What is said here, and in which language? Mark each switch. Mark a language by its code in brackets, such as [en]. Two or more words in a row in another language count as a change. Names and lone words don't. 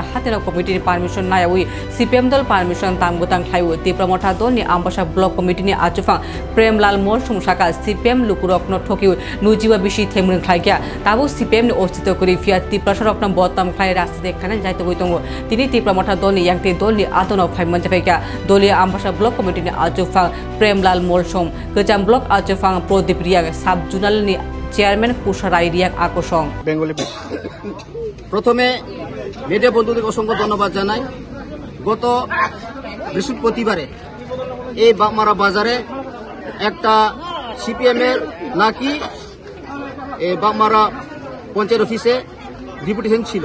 [trp] हातेना कमिटिनि पारमिशन नायावै सीपीएम दल पारमिशन तांगबोतां खायउ त्रिपुरा मथा दलनि आंबासा ब्लक कमिटिनि आचुफां प्रेमलाल मलसुम शाखा सीपीएम लुकुरकनो ठकिउ नुजिबा थेमरं खायका ताबो सीपीएम नि अस्तित्व करि फिया त्रिपुरा सरकना बतम खाय रास्ता देखाने जायते गइतंग तिनि त्रिपुरा मथा दलनि यांते दलनि आतनो फाइमानजे फायका दलीय आंबासा ब्लक कमिटिनि आचुफां प्रेमलाल मलसुम गोजाम ब्लक आचुफां प्रदीप रियां साब जुनालनि চেয়ারম্যান কুশারাই রিয়াং আকর্ষণ [bn] বেঙ্গলি। প্রথমে মিডিয়া বন্ধুদের অসংখ্য ধন্যবাদ জানাই। গত বৃহস্পতিবারে এই বাগমারা বাজারে একটা সিপিএম এর নাকি বাগমারা পঞ্চায়েত অফিসে ডিপুটেশন ছিল।